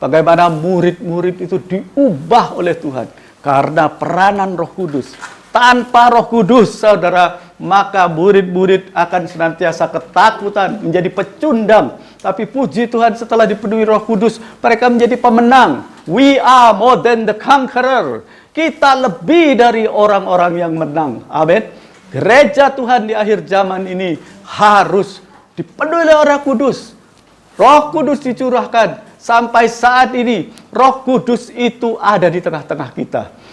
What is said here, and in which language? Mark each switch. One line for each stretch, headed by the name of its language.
Indonesian: Bagaimana murid-murid itu diubah oleh Tuhan karena peranan Roh Kudus. Tanpa Roh Kudus, saudara, maka murid-murid akan senantiasa ketakutan, menjadi pecundang. Tapi puji Tuhan, setelah dipenuhi Roh Kudus, mereka menjadi pemenang.
English: We are more than the conqueror.
Indonesian: Kita lebih dari orang-orang yang menang. Amin. Gereja Tuhan di akhir zaman ini harus dipenuhi oleh Roh Kudus. Roh Kudus dicurahkan. Sampai saat ini, Roh Kudus itu ada di tengah-tengah kita.